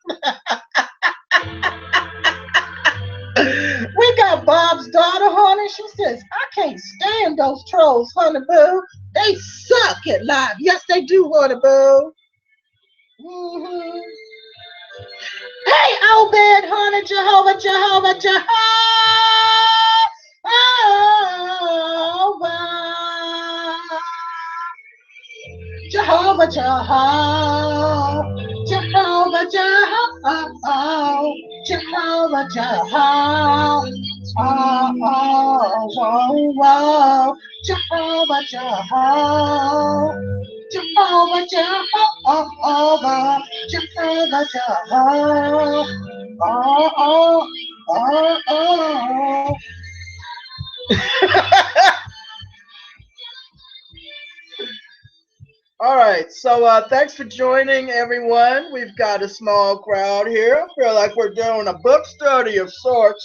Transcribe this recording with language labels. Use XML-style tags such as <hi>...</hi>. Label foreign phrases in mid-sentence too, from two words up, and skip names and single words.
<en>We got Bob's daughter, honey. She says, I can't stand those trolls, honey boo. They suck at live. Yes, they do, honey boo. Mm-hmm. Hey, Obed, honey, Jehovah, Jehovah, Jehovah. Jehovah, Jehovah, Jehovah, Jehovah, Jehovah, Jehovah, oh, oh, oh, oh, Jehovah, Jehovah, Jehovah, Jehovah, Jehovah, Jehovah, oh, oh, oh, oh. All right, so thanks for joining, everyone. We've got a small crowd here. I feel like we're doing a book study of sorts.</en>